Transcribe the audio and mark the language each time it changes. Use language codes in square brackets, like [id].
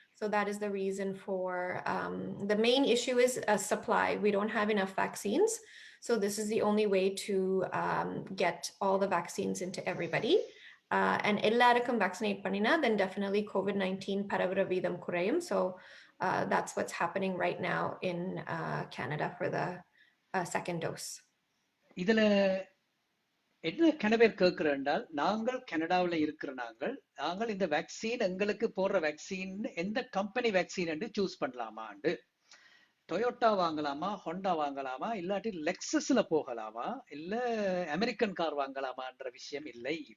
[en] So that is the reason for the main issue is supply. We don't have enough vaccines. So this is the only way to get all the vaccines into everybody. And [ta] எல்லாருக்கும் vaccinate பண்ணீனா [en] then definitely [ta] COVID-19 பரவுற வீதம் குறையும். [en] So that's what's happening right now in Canada for the second dose. [ta] இதுல என்ன கனவே கேட்கிறேன் என்றால், நாங்கள் கனடாவில் இருக்கிற நாங்கள் இந்த வேக்சின் எங்களுக்கு போடுற வேக்சின் எந்த கம்பெனி வேக்சின் என்று சூஸ் பண்ணலாமாண்டு, டொயோட்டா வாங்கலாமா, ஹோண்டா வாங்கலாமா, இல்லாட்டி லெக்ஸஸ்ல போகலாமா, இல்ல அமெரிக்கன் கார் வாங்கலாமான்ற விஷயம் இல்லை.